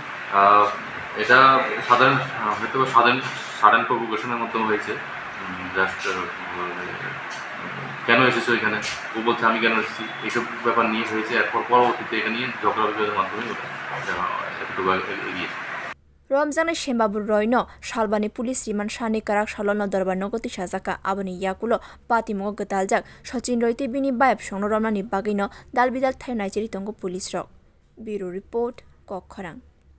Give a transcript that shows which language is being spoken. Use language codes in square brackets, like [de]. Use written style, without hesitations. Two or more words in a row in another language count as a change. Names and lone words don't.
[bn] এটা হয়তো [en] sudden provocation [bn] মাধ্যমে হয়েছে জাস্ট কেন এসেছে ওইখানে ও বলছে আমি কেন এসেছি এইসব ব্যাপার নিয়ে হয়েছে এরপর পরবর্তীতে এখানে নিয়ে ঝগড়া বিবাদের মাধ্যমে একটু এগিয়েছে [trp] Ramjane Shyambabu Roy no Shalbani police riman shani karak shalono darbar nogoti shajaka aboni yagulo Patimungo gataljak Sachin Roy te bini bayap shongno ramnani bagino dalbidal thai nai cheri tongo police rok [en] Bureau report [trp] Kokkhorang